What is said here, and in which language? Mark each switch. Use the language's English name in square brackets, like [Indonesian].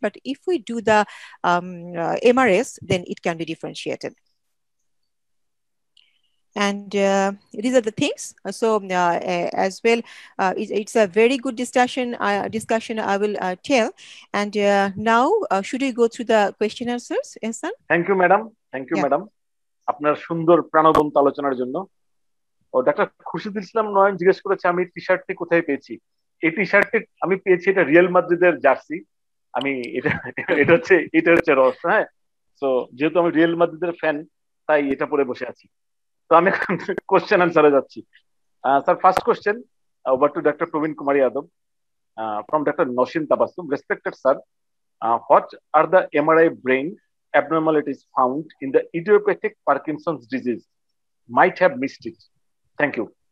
[English] But if we do the MRS, then it can be differentiated. And these are the things. So as well, it's a very good discussion. I will tell. And now, should we go through the question answers, Ehsan? Thank you, madam. Thank you, madam. [Bangla] আপনার সুন্দর প্রাণবন্ত আলোচনার জন্য। ও doctor Khurshidul ইসলাম নয়ন জিজ্ঞেস করেছে, আমি টি-শার্টটি কোথায় পেয়েছি? এই টি-শার্টটি আমি পেয়েছি, এটা রিয়াল মাদ্রিদের জার্সি। আমি এটা হচ্ছে রস। হ্যাঁ, তো যেহেতু আমি রিয়াল মাদ্রিদের ফ্যান, তাই এটা পরে বসে আছি। তো আমি কোশ্চেন আনসারে যাচ্ছি। Sir, [English] first question over to doctor [Bangla] Pravin Kumar Yadav [English] from Dr. Noshin Tabassum. Respected sir, what are the MRI brain abnormalities found in the idiopathic Parkinson's disease? Might have missed it. Thank you.